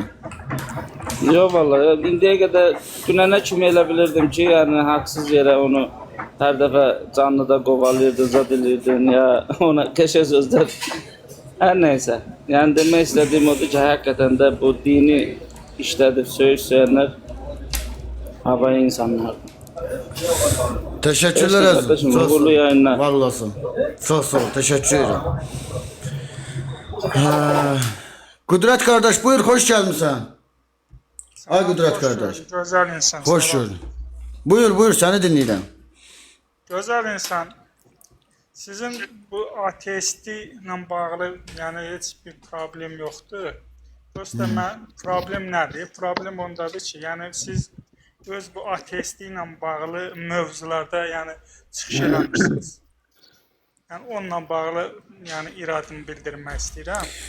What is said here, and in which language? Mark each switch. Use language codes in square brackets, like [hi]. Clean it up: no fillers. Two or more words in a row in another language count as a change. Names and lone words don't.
[az] Yox vallahi, indiyə qədər dünənə kimi elə bilirdim ki, yəni haqsız yerə onu hər dəfə canlıda qovalayırdın, zad edirdin ya ona qəşəng sözlər. Hər nəysə, yəni demək istədiyim odur ki, həqiqətən də bu dini işlədib söyüşsəyənlər havaya insanlardır. [tr] Teşekkürler Azim. Çok uğurlu yayınlar. Var olasın. Çok sağ ol. Teşekkür ederim. Kudret kardeş buyur hoş gelmişsin. Ay Kudret kardeş. Güzel insan. Hoş gördün. Buyur seni dinleyeceğim. Güzel insan. [az] Sizin bu ateistliklə bağlı yəni heç bir problem yoxdur. Prosta problem nədir? Problem ondadır ki, yəni siz öz bu ateistliklə bağlı mövzularda yəni çıxış eləmişsiniz. Yəni onunla bağlı yəni iradımı bildirmək istəyirəm.